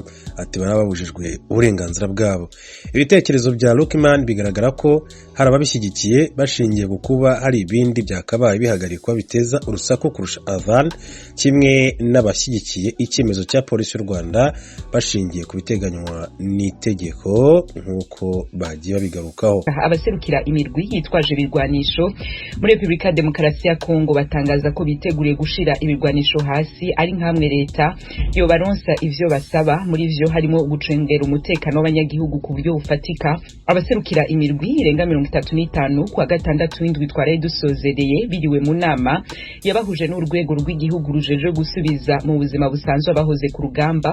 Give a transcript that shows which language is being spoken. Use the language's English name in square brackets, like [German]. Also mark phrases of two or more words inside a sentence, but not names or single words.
[Kinyarwanda] Ati barababujijwe uburenganzira bwabo. Ibitekerezo bya Lukiman bigaragara ko hari ababishyigikiye bashingiye ku kuba hari ibindi byakabaye bihagarikwa biteza urusaku kurusha adhan, kimwe n'abashyigikiye icyemezo cya polisi y'u Rwanda bashingiye ku biteganywa n'itegeko nk'uko bagiye babigarukaho. [Rundi] Abaserukira imirwi yitwaje ibirwanisho muri Republika Demokarasi ya Kongo batangaza ko biteguriye gushira ibirwanisho hasi ari nkamwe leta yo baronsa ivyo basaba. Muri ivyo harimo gucengera umutekano w'abanyagihugu ku buryo bufatika. Abaserukira imirwi irenga 35 kwa gatandatu w'indwi twaraye dusozereye biriwe mu nama yabahuje n'urwego rw'igihugu rujeje gusubiza mu buzima busanzwe abahoze ku rugamba.